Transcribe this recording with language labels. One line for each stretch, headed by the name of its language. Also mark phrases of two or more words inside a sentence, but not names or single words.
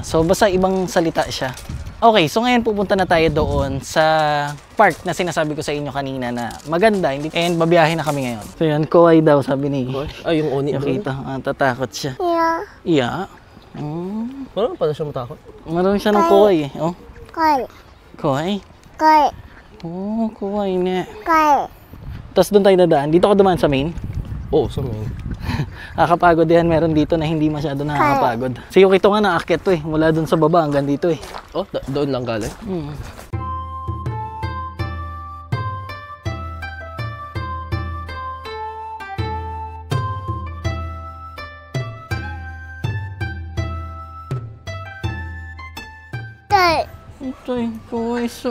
Filipino: So basta ibang salita siya. Okay, so ngayon pupunta na tayo doon sa park na sinasabi ko sa inyo kanina na maganda. And babiyahe na kami ngayon. So yan, Kowai daw sabi ni. yung oni. Nakita, tatakot siya. Iya. Marami pala siya matakot. Marami siya ng Kowai Koi. Kowai? Koi. Kowai na. Koi. Tapos doon tayo dadaan. Dito ka dumaan sa main? Sa main. Nakakapagod yan. Meron dito na hindi masyado nakakapagod. Si Yukito nga naakyat to mula doon sa baba hanggang dito Doon lang galing? Ito Kowai so.